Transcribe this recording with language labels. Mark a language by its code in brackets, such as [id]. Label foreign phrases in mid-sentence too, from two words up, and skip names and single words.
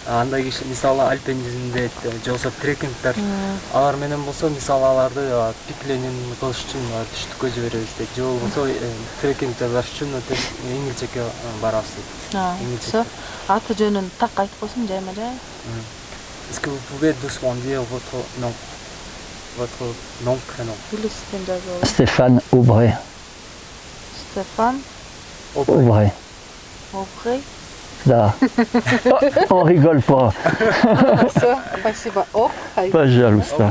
[ky] андай киши мисалы альпинизмде же болбосо трекингдер алар менен болсо мисалы аларды пикленин кылыш үчүн түштүккө жиберебиз дейт же болбосо трекингде барыш үчүн өтө эңилчекке барабыз дейт. Все. Аты жөнүн так айтып койсуң жайма жай. [fr] Est-ce que vous pouvez doucement dire votre nom? Votre nom, prénom? [ky] Билесизден жазып. [fr] Stéphane Aubray. Стефан Aubray. Обрей. Là. On rigole pas. [ru] Все, спасибо. Оп, Пожалуйста.